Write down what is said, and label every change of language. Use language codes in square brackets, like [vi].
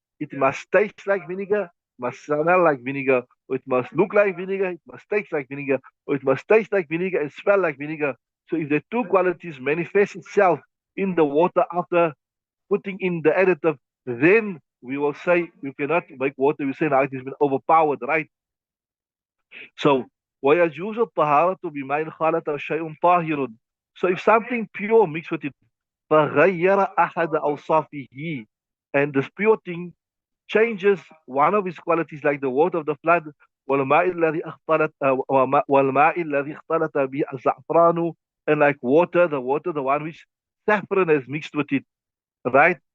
[en] It must taste like vinegar, must smell like vinegar, or it must look like vinegar, it must taste like vinegar, or it must taste like vinegar and smell like vinegar. So if the two qualities manifest itself in the water after putting in the additive, then we will say you cannot make water. We say now it has been overpowered, right? [ar] So ويجوز الطهارة بماء خالط شيء طاهر. [en] So if something pure mixed with it, [ar] فغير أحد أوصافه, [en] and this pure thing changes one of his qualities, like the water of the flood, [ar] والماء الذي اختلط والماء الذي اختلط به الزعفران, [en] and like water, the one which saffron has mixed with it, right?